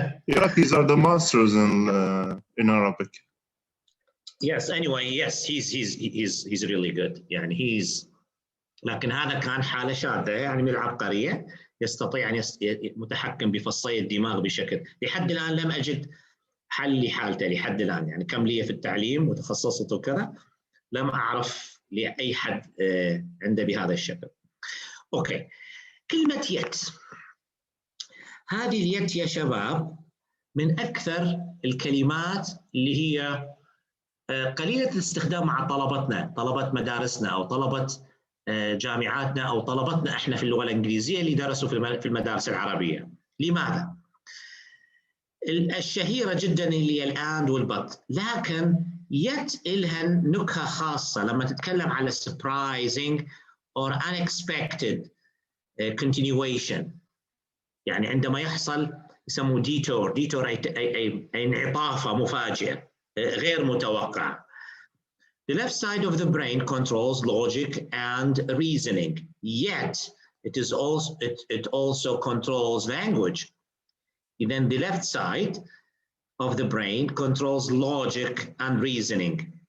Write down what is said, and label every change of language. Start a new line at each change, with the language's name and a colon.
English: Iraqis are the masters in Arabic. Yes, anyway, yes, he's really good.
Arabic: يعني لكن هذا كان حالة شاذة يعني من العبقرية، يستطيع أن متحكم بفصي الدماغ بشكل لحد الآن لم أجد حل لحالته لحد الآن. يعني كم لي في التعليم وتخصصت وكذا، لم أعرف لأي حد عنده بهذا الشكل. أوكي. كلمة يد، هذه اليد يا شباب من أكثر الكلمات اللي هي قليلة الاستخدام مع طلبة مدارسنا أو طلبة جامعاتنا أو طلبتنا إحنا في اللغة الإنجليزية اللي درسوا في المدارس العربية. لماذا؟ الشهيرة جدا اللي هي الأند والبط، لكن يت إلها نكهة خاصة لما تتكلم على
English: surprising or unexpected continuation.
Arabic: يعني عندما يحصل يسموه detour أي انعطافة مفاجئة غير متوقعة.
English: The left side of the brain controls logic and reasoning, yet it also controls language. Then the left side of the brain controls logic and reasoning.